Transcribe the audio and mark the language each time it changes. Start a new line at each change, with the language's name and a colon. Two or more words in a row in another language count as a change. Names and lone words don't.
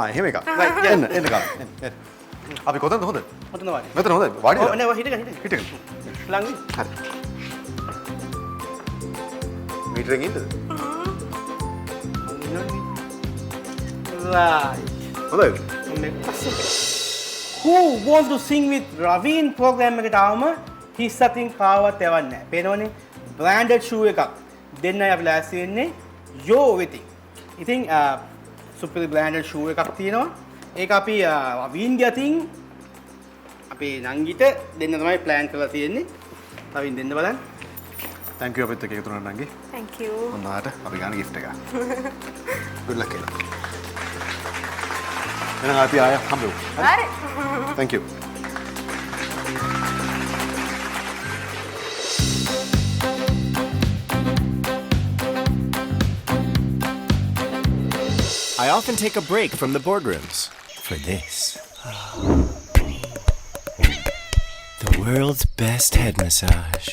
Sinhala: එහෙම එකක්. එන්න ගාව. එන්න. අපි කොතනද හොඳ? ඔතන වාඩි. මෙතන හොඳයි. වාඩි. ඔව් නෑ හිටගන්න. ළඟින්. හරි. මීටරෙන් ඉන්නද?
English: Right.
Sinhala: හොඳයි. Who want to sing with Raveen program එකට ආවම හිස් අතින් කාවත් යවන්නේ නැහැ. පේනවනේ
English: branded shoe
Sinhala: එකක්. දෙන්නයි අපි ලෑස්ති වෙන්නේ යෝ වෙති. ඉතින් සුපිරි
English: branded shoe
Sinhala: එකක් තියෙනවා. ඒක අපි රවීන්ගේ අතින් අපේ නංගිට දෙන්න තමයි plan කරලා තියෙන්නේ. රවීන් දෙන්න බලන්න.
English: thank you
Sinhala: අපිත් එක්ක එකතු වුණා නංගි.
English: thank you
Sinhala: ඔන්නකට අපි ගන්න gift එක.
English: good luck
Sinhala: කියලා. එහෙනම් අපි ආය හම්බෙමු. හරි
English: thank you. I often take a break from the boardrooms for this. The world's best head massage.